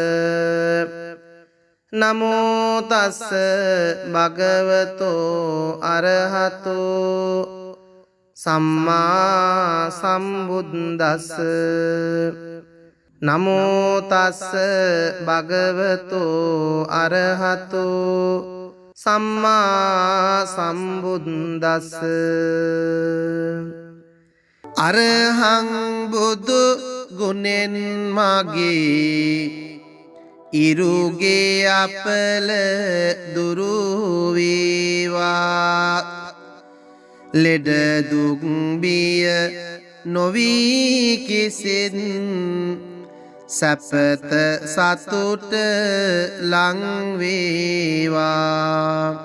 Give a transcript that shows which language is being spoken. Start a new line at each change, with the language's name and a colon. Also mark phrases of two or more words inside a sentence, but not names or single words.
Pali: නමෝ තස්ස භගවතෝ අරහතෝ සම්මා සම්බුද්දස්ස. නමෝ තස්ස භගවතෝ අරහතෝ සම්මා සම්බුද්දස්ස.
Sinhala: අරහං බුදු ගුණෙන් මගේ ඉරුගේ අපල දුරු වේවා. ලෙඩ දුක් බිය නොවී කිසිත් සැපත සතුට ලං වේවා.